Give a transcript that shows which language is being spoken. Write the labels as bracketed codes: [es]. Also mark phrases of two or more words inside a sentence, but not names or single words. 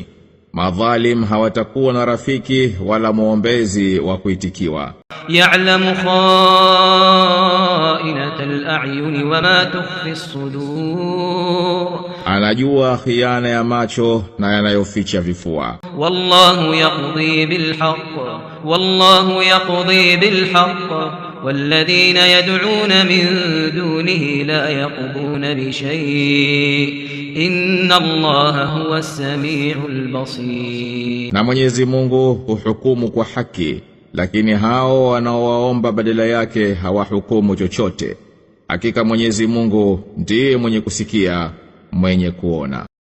[sw] Madhalim hawatakuwa na rafiki wala muombezi wa kuitikiwa. [ar] يعلم خائنة الأعين وما تخفي الصدور. [sw] Anajua khiana ya macho na yanayoficha vifua. [ar] والله يقضي بالحق والذين يدعون من دونه لا يقضون بشيء إن الله هو السميع البصير. [sw] Na Mwenyezi Mungu huhukumu kwa haki, lakini hao wanaowaomba badala yake hawahukumu chochote. Hakika Mwenyezi Mungu ndiye mwenye kusikia, mwenye kuona.